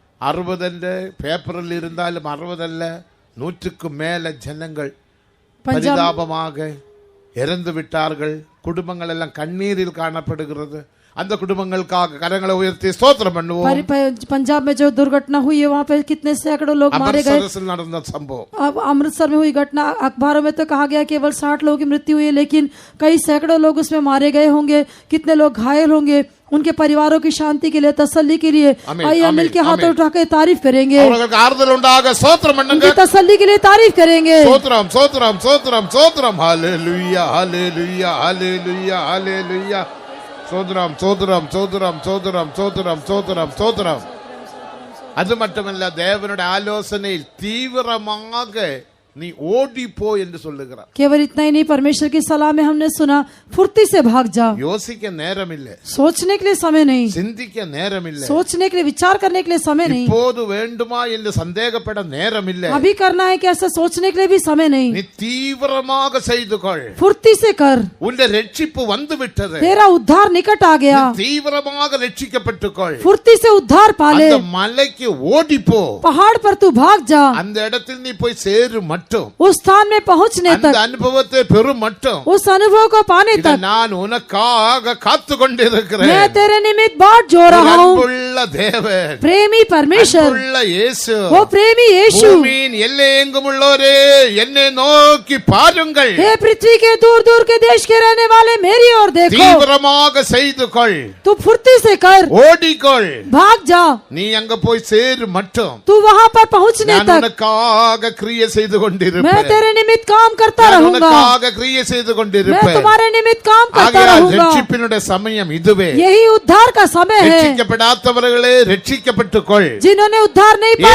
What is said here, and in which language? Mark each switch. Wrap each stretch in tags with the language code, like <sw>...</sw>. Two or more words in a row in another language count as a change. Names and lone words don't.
<ta>60 பேப்பரில் இருந்தாலும் 60 அல்ல, 100க்கு மேல ஜனங்கள் பரிதாபமாக இறந்து விட்டார்கள்। குடும்பங்கள் எல்லாம் கண்ணீரில் காணப்படுகிறது। அந்த குடும்பங்களுக்காக கரங்களை உயர்த்தி ஸ்தோத்திரம் பண்ணுவோம்।</ta> <hi>पंजाब में जो दुर्घटना हुई है वहाँ पे कितने सैकड़ों लोग मारे गए।</hi> <ta>अमृतसर நடந்த சம்பவம்,</ta> <hi>अब अमृतसर में हुई घटना, अखबारों में तो कहा गया केवल 60 लोगों की मृत्यु हुई है, लेकिन कई सैकड़ों लोग उसमें मारे गए होंगे, कितने लोग घायल होंगे। उनके परिवारों की शांति के लिए, तसल्ली के लिए आइए मिल के हाथ उठा के तारीफ करेंगे,</hi> <ta>அவர்களுக்கு ஆறுதல் உண்டாக ஸ்தோத்திரம் பண்ணுங்க।</ta> <hi>उनकी तसल्ली के लिए तारीफ करेंगे।</hi> <ta>ஸ்தோத்திரம் ஸ்தோத்திரம் ஸ்தோத்திரம் ஸ்தோத்திரம் ஹalleluya ஹalleluya ஹalleluya ஹalleluya ஸ்தோத்திரம் ஸ்தோத்திரம் ஸ்தோத்திரம் ஸ்தோத்திரம் ஸ்தோத்திரம் ஸ்தோத்திரம் ஸ்தோத்திரம்। அது மட்டுமல்ல, தேவனுடைய ஆலோசனையில் தீவிரமாக நீ ஓடி போ என்று சொல்லுகிறார்.</ta> <hi>केवल इतना ही नहीं, परमेश्वर की सलाह में हमने सुना फुर्ती से भाग जा।</hi> <ta>யோசிக்க நேரம் இல்லை,</ta> <hi>सोचने के लिए समय नहीं,</hi> <ta>சிந்திக்க நேரம் இல்லை,</ta> <hi>सोचने के लिए विचार करने के लिए समय नहीं,</hi> <ta>இப்போது வேண்டுமா என்று சந்தேகப்பட நேரம் இல்லை.</ta> <hi>अभी करना है कि ऐसा सोचने के लिए भी समय नहीं।</hi> <ta>நீ தீவிரமாக செய்து கொள்.</ta> <hi>फुर्ती से कर,</hi> <ta>உன்னுடைய ரட்சிப்பு வந்து விட்டது.</ta> <hi>तेरा उद्धार निकट आ गया।</hi> <ta>தீவிரமாக ரட்சிக்கப்பட்டுக்கொள்.</ta> <hi>फुर्ती से उद्धार पाले,</hi> <ta>அந்த மலைக்கு ஓடி போ.</ta> <hi>पहाड़ पर तू भाग जा,</hi> <ta>அந்த இடத்தில் நீ போய் சேரு மட்டும்,</ta> <hi>उस स्थान में पहुंचने</hi> <ta>அந்த</ta> <hi>तक,</hi> <ta>அனுபவத்தை பெறும் மட்டும்</ta> <hi>उस अनुभव को पाने</hi> <ta>இதை</ta> <hi>तक</hi> <ta>நான் உனக்காக காத்து கொண்டிருக்கிறேன்.</ta> <hi>मैं तेरे निमित्त बाट जो रहा हूँ।</hi> <ta>அன்புள்ள தேவன்,</ta> <hi>प्रेमी परमेश्वर,</hi> <ta>அன்புள்ள இயேசு,</ta> <hi>वो प्रेमी यीशु,</hi> <ta>பூமியின் எல்லையெங்கும் உள்ளோரே என்னை நோக்கி பாருங்கள்.</ta> <hi>हे पृथ्वी के दूर दूर के देश के रहने वाले मेरी ओर देखो।</hi> <ta>தீவிரமாக செய்து கொள்,</ta> <hi>तू फुर्ती से कर,</hi> <ta>ஓடிக்கொள்.</ta> <hi>भाग जा,</hi> <ta>நீ அங்க போய் சேரு மட்டும்</ta> <hi>तू वहाँ पर पहुँचने</hi> <ta>நான்</ta> <hi>तक</hi> <ta>உனக்காக கிரியை செய்து</ta> <hi>मैं</hi> <ta>கொண்டிருப்பேன்.</ta> <hi>तेरे निमित्त काम करता</hi> <ta>நான்</ta> <hi>रहूंगा,</hi> <ta>உனக்காக கிரியை செய்து</ta> <hi>मैं</hi> <ta>கொண்டிருப்பேன்.</ta> <hi>तुम्हारे निमित्त काम करता</hi> <ta>ஆகையால்</ta> <hi>रहूंगा।</hi> <ta>ரட்சிப்பினுடைய சமயம் இதுவே.</ta> <hi>यही उद्धार का समय है।</hi> <ta>ரட்சிக்கப்படாதவர்களே ரட்சிக்கப்பட்டுக்கொள்.</ta> <hi>जिन्होंने उद्धार नहीं पाया</hi>